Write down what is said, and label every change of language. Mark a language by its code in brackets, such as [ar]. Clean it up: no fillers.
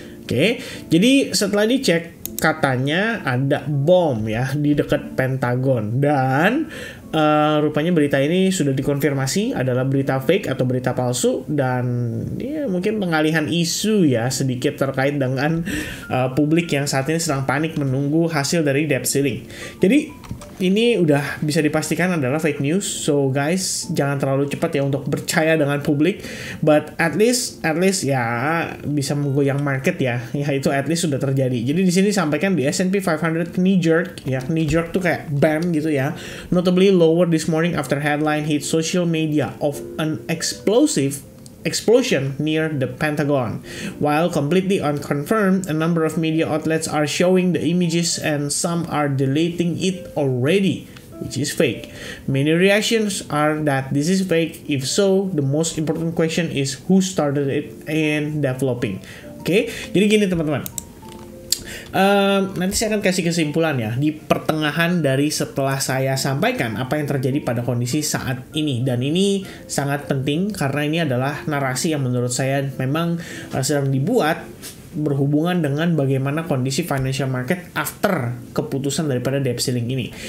[id] Oke, jadi setelah dicek katanya ada bom ya di dekat Pentagon, dan rupanya berita ini sudah dikonfirmasi adalah berita fake atau berita palsu, dan ya, mungkin pengalihan isu ya sedikit terkait dengan publik yang saat ini sedang panik menunggu hasil dari debt ceiling. Jadi ini udah bisa dipastikan adalah fake news. [en] So guys, [id] jangan terlalu cepat ya untuk percaya dengan publik. [en] But at least [id] ya bisa menggoyang market ya. Ya itu at least sudah terjadi. Jadi di sini sampaikan di S&P 500 knee jerk ya. Knee jerk tuh kayak bam gitu ya. [en] Notably lower this morning after headline hit social media of an explosion near the Pentagon. While completely unconfirmed, a number of media outlets are showing the images and some are deleting it already, which is fake. Many reactions are that this is fake. If so, the most important question is who started it and developing. [id] Oke, jadi gini teman-teman. Nanti saya akan kasih kesimpulan ya di pertengahan dari setelah saya sampaikan apa yang terjadi pada kondisi saat ini, dan ini sangat penting karena ini adalah narasi yang menurut saya memang sedang dibuat berhubungan dengan bagaimana kondisi financial market after keputusan daripada debt ceiling ini.